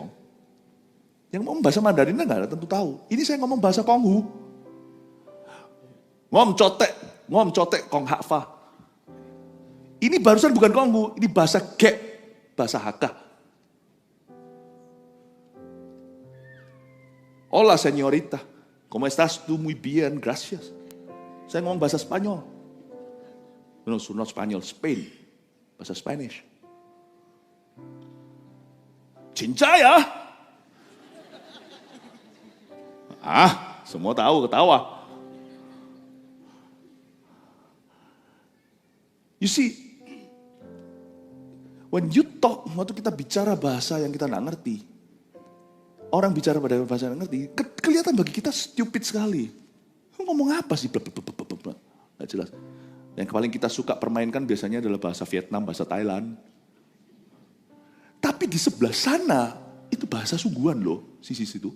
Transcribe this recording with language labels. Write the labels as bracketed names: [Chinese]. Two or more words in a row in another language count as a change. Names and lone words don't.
[Indonesian] Yang ngomong bahasa Mandarin nggak ada tentu tahu. Ini saya ngomong bahasa Konghu. Ngom cotek kong hakfa. Ini barusan bukan Konghu, ini bahasa Gek, bahasa Hakka. [Spanish] Hola señorita, ¿cómo estás? Tú muy bien, gracias. [Indonesian] Saya ngomong bahasa Spanyol. [English] No, not Spanyol, Spain. Bahasa Spanish. [Indonesian] Cinta ya? Semua tahu, ketawa. [English] You see, when you talk, [Indonesian] waktu kita bicara bahasa yang kita nggak ngerti, orang bicara pada bahasa yang ngerti, kelihatan bagi kita stupid sekali. Ngomong apa sih? Nggak jelas. Yang paling kita suka permainkan biasanya adalah bahasa Vietnam, bahasa Thailand. Tapi di sebelah sana, itu bahasa sungguhan loh, sisi situ.